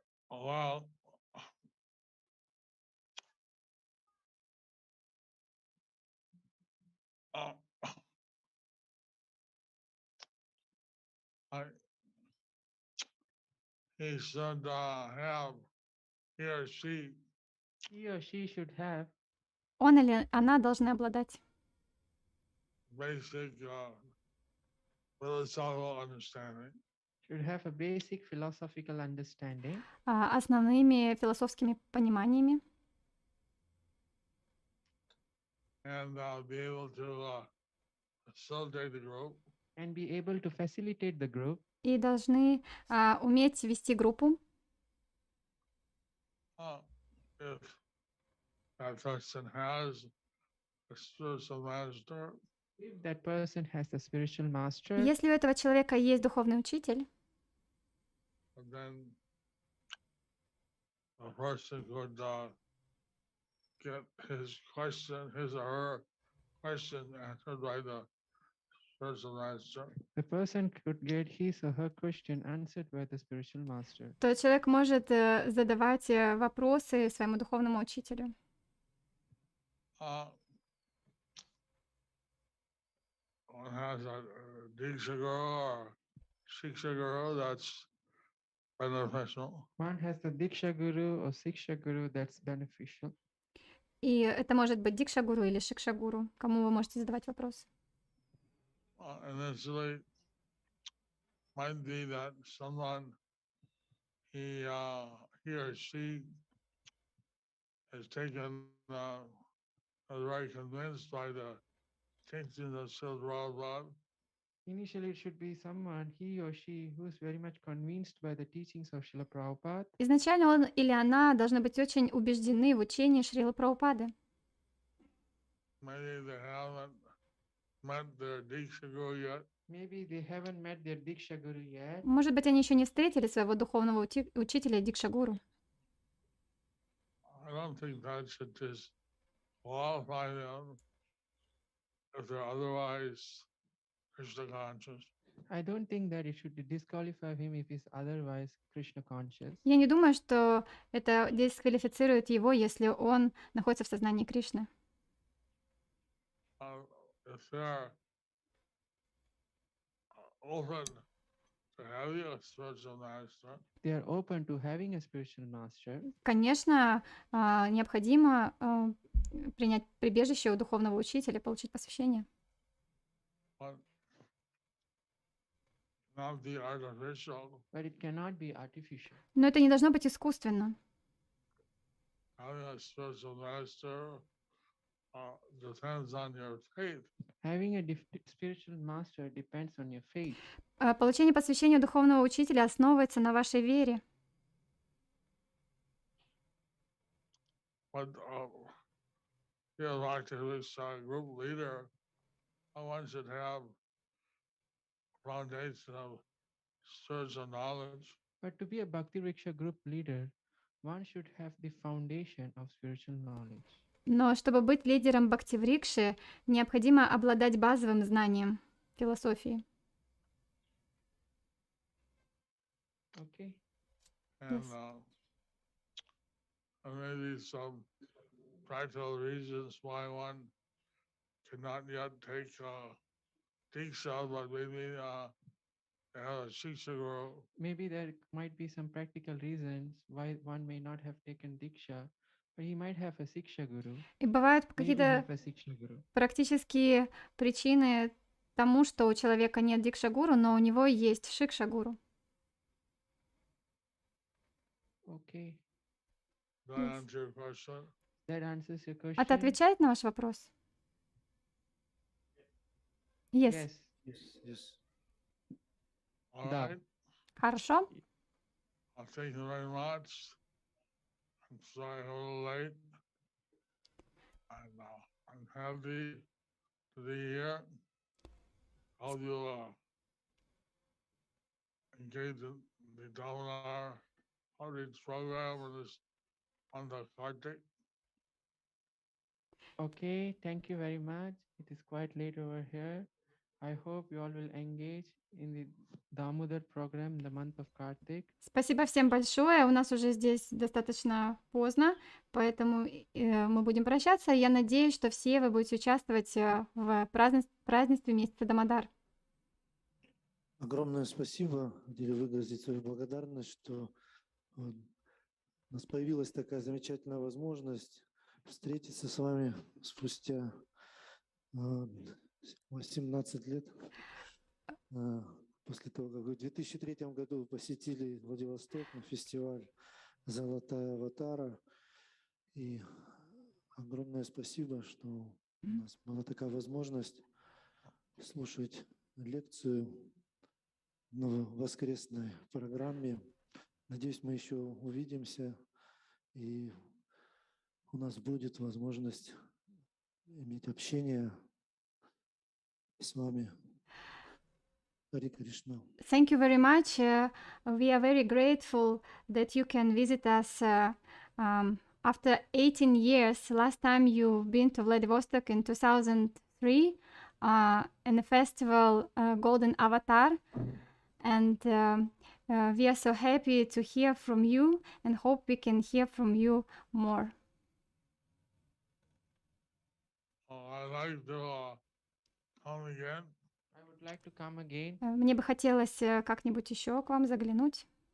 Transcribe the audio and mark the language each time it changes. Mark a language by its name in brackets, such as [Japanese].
[English] Well, he should have, he or she, He or she should have [Russian] Он или она должны обладать [English] basic philosophical understanding. should have a basic philosophical understanding [Russian] основными философскими пониманиями [English] And be able to facilitate the group. and be able to facilitate the group. [Russian] и должны уметь вести группу. [English] If that person has a spiritual master, If that person has a spiritual master, [Russian] Если у этого человека есть духовный учитель, [English] then a person could get his or her question answered by the spiritual master. the person could get his or her question answered by the spiritual master. [Russian] то человек может задавать вопросы своему духовному учителю. [English] One has a Diksha Guru or Shiksha Guru, that's beneficial. One has the Diksha Guru or Siksha Guru, that's beneficial. [Russian] И это может быть дикша-гуру или шикша-гуру, кому вы можете задавать вопрос. [English] Initially, might be that someone, he or she is taken, is very convinced by the teachings of Srila Prabhupada. Initially, it should be someone, he or she, who is very much convinced by the teachings of Srila Prabhupada. [Russian] Изначально он или она должны быть очень убеждены в учении Шрилы Прабхупады. [English] Maybe they haven't met their Diksha Guru yet. Maybe they haven't met their Diksha Guru yet. [Russian] Может быть, они еще не встретили своего духовного учителя Дикша-гуру. [English] I don't think that should just qualify them if they're otherwise Krishna conscious. I don't think that it should disqualify him if he's otherwise Krishna conscious. [Russian] Я не думаю, что это дисквалифицирует его, если он находится в сознании Кришны. [English] If they're open to having a spiritual master, They are open to having a spiritual master. [Russian] Конечно, необходимо принять прибежище у духовного учителя, получить посвящение. [English] but not be artificial. But it cannot be artificial. [Russian] Но это не должно быть искусственно. [English] Having a spiritual master depends on your faith. Having a spiritual master depends on your faith. [Russian] Получение посвящения духовного учителя основывается на вашей вере. [English] But yeah, like this group leader, one should have foundation of spiritual knowledge. But to be a Bhakti Riksha group leader, one should have the foundation of spiritual knowledge. [Russian] Но чтобы быть лидером Бхактиврикши, необходимо обладать базовым знанием философии. [English] Okay. And Yes. maybe some practical reasons why one cannot yet take Diksha, but maybe have a Shiksha guru. Maybe there might be some practical reasons why one may not have taken Diksha, but he might have a Siksha guru. [Russian] И бывают [English] Maybe [Russian] какие-то [English] have a Siksha guru. [Russian] практические причины тому, что у человека нет дикша-гуру, но у него есть шикша-гуру. [English] Okay. Does that answer your question? That answers your question. [Russian] Это отвечает на ваш вопрос? [English] Yes. Yes. Yes. All [Russian] Да. [English] right. [Russian] Хорошо. [English] Thank you very much. I'm sorry I'm a little late. And I'm happy to be here. How you engage in the Dominar outreach program for this month of Kartik. Okay, thank you very much. It is quite late over here. I hope you all will engage in the Damodar program in the month of Kartik. [Russian] Спасибо всем большое. У нас уже здесь достаточно поздно, поэтому мы будем прощаться. Я надеюсь, что все вы будете участвовать в празднестве месяца Дамодар. Огромное спасибо. Хотели выразить свою благодарность, что у нас появилась такая замечательная возможность встретиться с вами спустя 18 лет. После того, как в 2003 году посетили Владивосток на фестиваль «Золотая аватара». И огромное спасибо, что у нас была такая возможность слушать лекцию в воскресной программе. Надеюсь, мы еще увидимся, и у нас будет возможность иметь общение с вами. Харе Кришна. [English] Thank you very much. We are very grateful that you can visit us after 18 years. Last time you've been to Vladivostok in 2003 in the festival Golden Avatar. And we are so happy to hear from you and hope we can hear from you more. I'd like to come again. I would like to come again. [Russian] Мне бы хотелось как-нибудь еще к вам заглянуть.